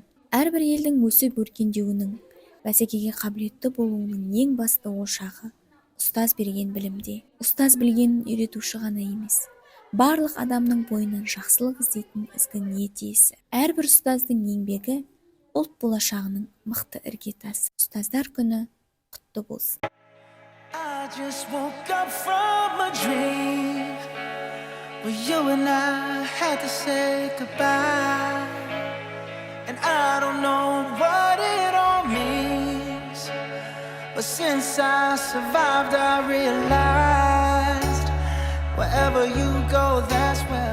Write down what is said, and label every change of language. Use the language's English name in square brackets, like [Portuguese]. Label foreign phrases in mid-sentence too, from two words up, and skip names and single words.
[Kazakh] Әрбір елдің өсіп өркендеуінің, бәсекеге қабілетті болуының ең басты ошағы ұстаз берген білімде. Ұстаз білгенін үйретуші ғана емес, барлық адамның бойынан жақсылық іздейтін ізгі ниет иесі. Әрбір ұстаздың еңбегі ұлт болашағының мықты іргетасы. Ұстаздар күні құтты болсын. [English] I just woke up from a dream where you and I had to say goodbye, and I don't know what it all means, but since I survived I realized wherever you go, that's